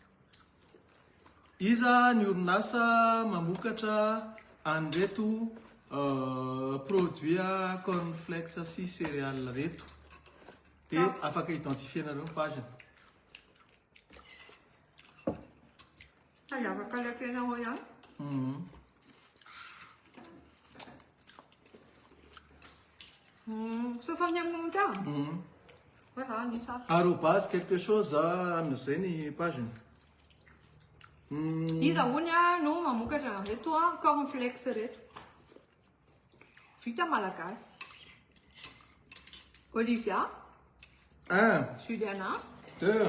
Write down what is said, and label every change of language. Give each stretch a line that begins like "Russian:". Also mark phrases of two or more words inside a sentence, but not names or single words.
Malagasy: Iza ny orinasa mamokatra an'ireto produit cornflakes sy céréales reto. Dia afaka identifienareo ny paginy. Afaka lakenao ihany.
French: 60e commentaire. Arrobase quelque chose
Malagasy: amin'izay ny paginy. Iza hony no mamokatra an'ireto cornflakes reto. Vita malagasy. Olivia. 1, Juliana. 2.